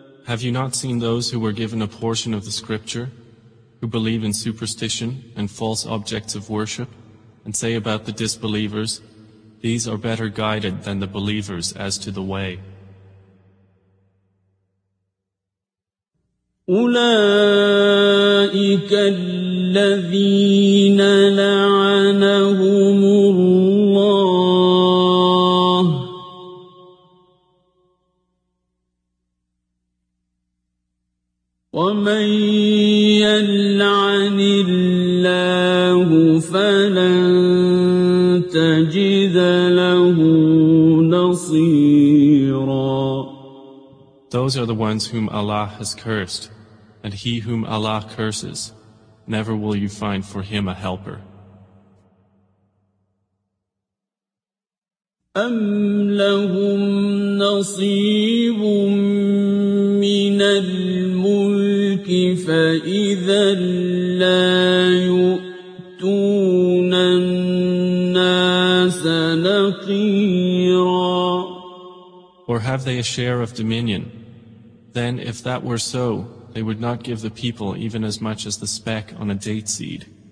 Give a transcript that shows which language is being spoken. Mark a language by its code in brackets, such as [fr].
[en] Have you not seen those who were given a portion of the scripture, who believe in superstition and false objects of worship, and say about the disbelievers, these are better guided than the believers as to the way. [ar] أولئك الذين لعنهم الله ومن يلعن الله فلن تجد له نصيرا. [en] Those are the ones whom Allah has cursed, and he whom Allah curses, never will you find for him a helper. [ar] أم لهم نصيب من من الملك فإذا لا يؤتون الناس نقيرا. [en] Or have they a share of dominion? Then if that were so, they would not give the people even as much as the speck on a date seed.